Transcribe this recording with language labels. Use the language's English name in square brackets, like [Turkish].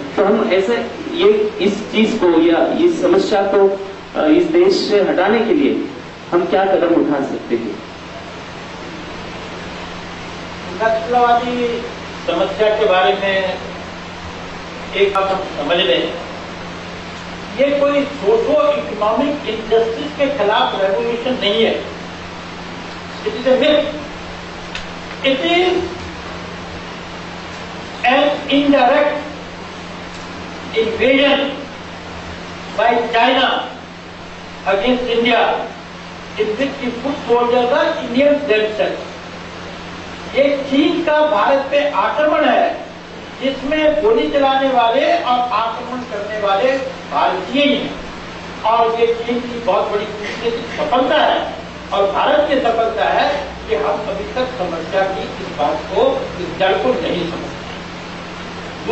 [Hindi] तो हम ऐसे इस चीज को या इस समस्या को इस देश से हटाने के लिए हम क्या कदम उठा सकते हैं? नक्सलवादी समस्या के बारे में एक बात हम समझ लें, ये कोई सोशो इकोनॉमिक इनजस्टिस के खिलाफ रेवोल्यूशन नहीं है। [English] It is a myth, it is an indirect invasion by China against India, in which the foot soldiers are Indians themselves. [Hindi] ये चीन का भारत पे आक्रमण है, जिसमें गोली चलाने वाले और आक्रमण करने वाले भारतीय ही हैं। और ये चीन की बहुत बड़ी कूटनीतिक सफलता है, और भारत की सफलता है कि हम अभी तक समस्या की इस बात को, इस जड़ को नहीं समझते।